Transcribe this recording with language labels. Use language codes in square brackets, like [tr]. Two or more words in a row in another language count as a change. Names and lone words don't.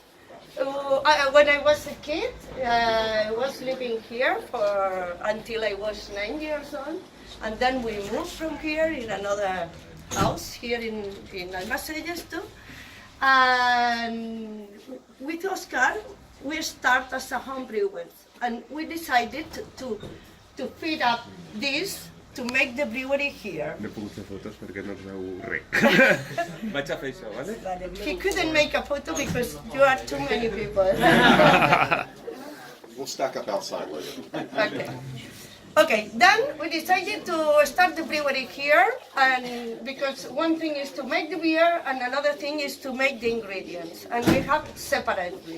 [en] When I was a kid, I was living here until I was 9 years old, and then we moved from here in another house here in Almacellas too. And with Oscar, we start as a home brewers, and we decided to feed up this to make the brewery here. [ca] No puc fer fotos perquè no es veu res. Vaig a fer això, vale? [en] He couldn't make a photo because you are too many people. We'll stack up outside later. Okay. Okay, then we decided to start the brewery here, and because one thing is to make the beer and another thing is to make the ingredients, and we have separately.